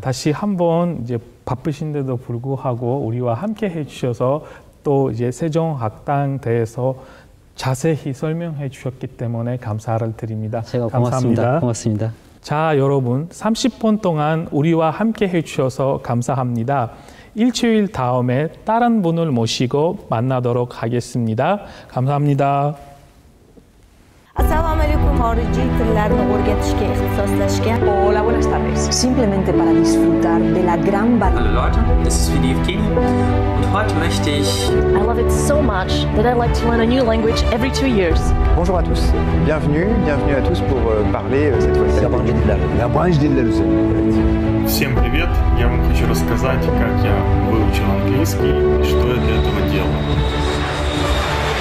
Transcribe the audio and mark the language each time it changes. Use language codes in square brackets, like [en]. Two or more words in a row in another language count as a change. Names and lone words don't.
[ko] 다시 한번 이제 바쁘신데도 불구하고 우리와 함께 해주셔서 또 이제 세종학당 대해서 자세히 설명해 주셨기 때문에 감사를 드립니다. 제가 감사합니다. 고맙습니다. 자, 여러분 30분 동안 우리와 함께 해주셔서 감사합니다. 일주일 다음에 다른 분을 모시고 만나도록 하겠습니다. 감사합니다. [uz] Assalomu alaykum, xorijiy tillarni o'rgatishga ixtisoslashgan. [es] Hola, buenas tardes. Simplemente para disfrutar de la gran variedad. [de] Hallo Leute, das ist Philipp Kini und heute möchte ich... [en] I love it so much that I like to learn a new language every 2 years. [fr] Bonjour à tous, bienvenue à tous pour parler cette fois-ci. [ru] Всем привет! Я вам хочу рассказать, как я выучил английский и что я для этого делаю.